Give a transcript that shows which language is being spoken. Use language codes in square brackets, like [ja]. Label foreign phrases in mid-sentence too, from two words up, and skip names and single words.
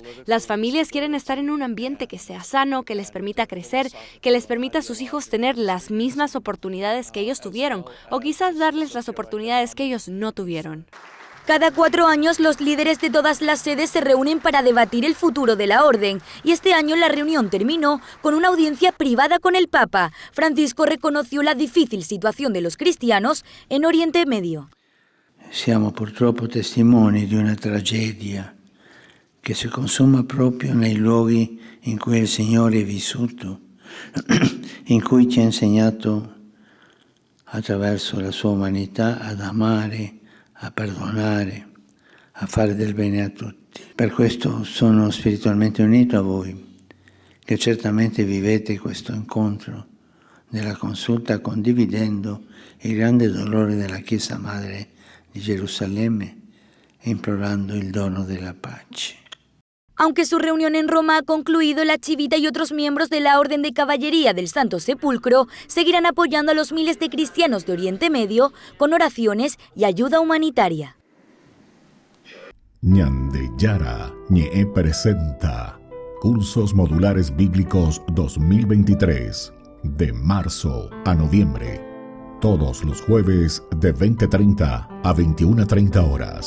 [es] Las familias quieren estar en un ambiente que sea sano, que les permita crecer, que les permita a sus hijos tener las mismas oportunidades que ellos tuvieron, o quizás darles las oportunidades que ellos no tuvieron. Cada 4 años los líderes de todas las sedes se reúnen para debatir el futuro de la orden, y este año la reunión terminó con una audiencia privada con el Papa. Francisco reconoció la difícil situación de los cristianos en Oriente Medio. [it] Siamo purtroppo testimoni di una tragedia che si consuma proprio nei luoghi in cui il Signore è vissuto, in cui ci ha insegnato attraverso la sua umanità ad amare, a perdonare, a fare del bene a tutti. Per questo sono spiritualmente unito a voi, che certamente vivete questo incontro della consulta condividendo il grande dolore della Chiesa Madre di Gerusalemme e implorando il dono della pace. [es] Aunque su reunión en Roma ha concluido, la Chivita y otros miembros de la Orden de Caballería del Santo Sepulcro seguirán apoyando a los miles de cristianos de Oriente Medio con oraciones y ayuda humanitaria. Ñandeyara Ñe'e presenta Cursos Modulares Bíblicos 2023, de marzo a noviembre, todos los jueves de 20:30 a 21:30 horas.